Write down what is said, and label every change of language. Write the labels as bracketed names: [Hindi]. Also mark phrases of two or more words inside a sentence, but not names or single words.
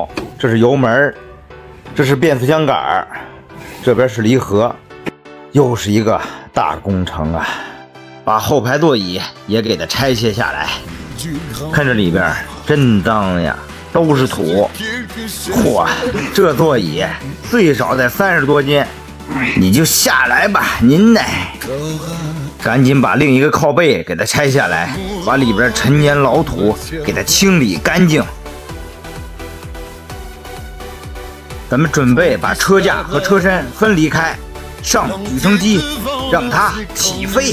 [Chinese] 这是油门，这是变速箱杆，这邊是離合，又是一個大工程啊！把後排座椅也給它拆卸下來，看這裡邊真髒呀，都是土。嚯，這座椅最少得30多斤，你就下來吧，您呢？趕緊把另一個靠背給它拆下來，把裡邊陳年老土給它清理乾淨。咱們準備把車架和車身分離開，上舉升機，讓它起飛。